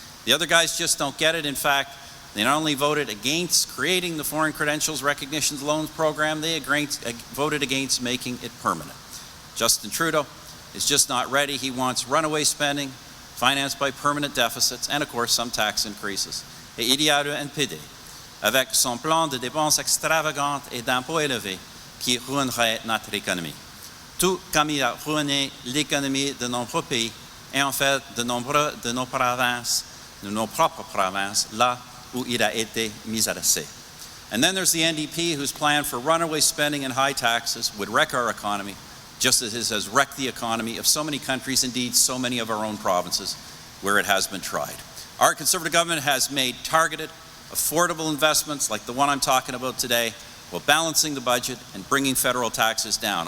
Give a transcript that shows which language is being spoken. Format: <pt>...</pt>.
<en>The other guys just don't get it. In fact, they not only voted against creating the Foreign Credentials Recognition Loans Program, they voted against making it permanent. Justin Trudeau is just not ready. He wants runaway spending, financed by permanent deficits, and of course some tax increases.</en> <fr>Et il y a le NPD, avec son plan de dépenses extravagantes et d'impôts élevés qui ruinerait notre économie. Tout comme il a ruiné l'économie de nombreux pays et en fait de nombreux de nos provinces, de nos propres provinces, là où il a été mis à l'essai.</fr> <en>And then there's the NDP, whose plan for runaway spending and high taxes would wreck our economy, just as it has wrecked the economy of so many countries, indeed so many of our own provinces, where it has been tried. Our Conservative government has made targeted, affordable investments like the one I'm talking about today, while balancing the budget and bringing federal taxes down.</en>